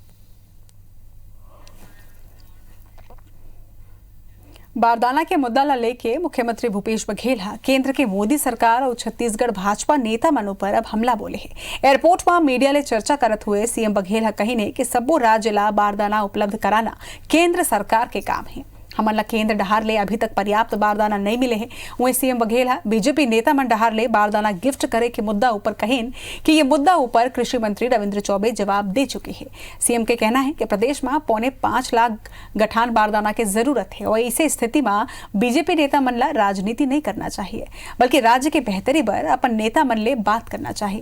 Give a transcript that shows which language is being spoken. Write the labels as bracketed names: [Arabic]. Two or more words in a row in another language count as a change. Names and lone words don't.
[Chhattisgarhi] बारदाना के मुद्दा ला लेके मुख्यमंत्री भूपेश बघेल केंद्र के मोदी सरकार और छत्तीसगढ़ भाजपा नेता मनों पर अब हमला बोले है। एयरपोर्ट में मीडिया ले चर्चा करत हुए सीएम बघेल कही कि सब्बो राज्य ला बारदाना उपलब्ध कराना केंद्र सरकार के काम है। हमन ला केंद्र डहार ले अभी तक पर्याप्त बारदाना नहीं मिले हैं। वहीं सीएम बघेल बीजेपी नेता मन डहार ले बारदाना गिफ्ट करे के मुद्दा ऊपर कहेन कि ये मुद्दा ऊपर कृषि मंत्री रविंद्र चौबे जवाब दे चुके हैं। सीएम के कहना है कि प्रदेश में 5.25 लाख गठान बारदाना की जरूरत है और इसे स्थिति में बीजेपी नेता मन ला राजनीति नहीं करना चाहिए, बल्कि राज्य के बेहतरी पर अपन नेता मन ले बात करना चाहिए।